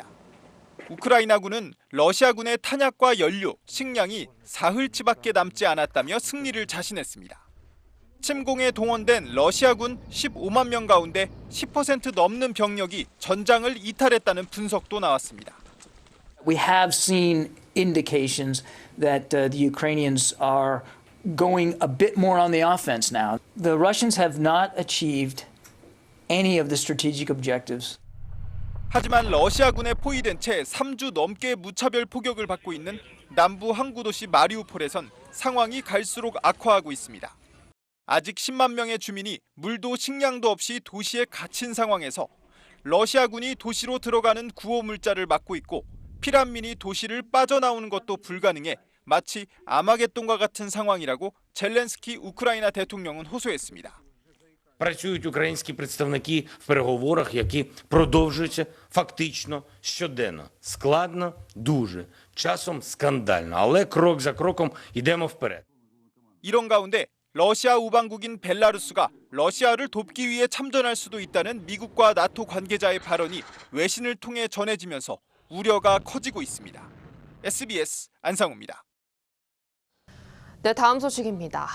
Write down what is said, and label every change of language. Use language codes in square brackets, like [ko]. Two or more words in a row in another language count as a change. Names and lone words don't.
[ko] 우크라이나군은 러시아군의 탄약과 연료, 식량이 사흘치밖에 남지 않았다며 승리를 자신했습니다. 침공에 동원된 러시아군 15만 명 가운데 10% 넘는 병력이 전장을 이탈했다는 분석도 나왔습니다. [en] We have seen indications that the Ukrainians are going a bit more on the offense now. The Russians have not achieved any of the strategic objectives. [ko] 하지만 러시아군에 포위된 채 3주 넘게 무차별 포격을 받고 있는 남부 항구 도시 마리우폴에선 상황이 갈수록 악화하고 있습니다. 아직 10만 명의 주민이 물도 식량도 없이 도시에 갇힌 상황에서 러시아군이 도시로 들어가는 구호 물자를 막고 있고 피난민이 도시를 빠져나오는 것도 불가능해 마치 아마겟돈과 같은 상황이라고 젤렌스키 우크라이나 대통령은 호소했습니다. [uk] Працюють українські представники в переговорах, які продовжуються фактично щоденно. Складно, дуже, часом скандально, але крок за кроком йдемо вперед. [ko] 이런 가운데 러시아 우방국인 벨라루스가 러시아를 돕기 위해 참전할 수도 있다는 미국과 나토 관계자의 발언이 외신을 통해 전해지면서 우려가 커지고 있습니다. SBS 안상우입니다. 네, 다음 소식입니다.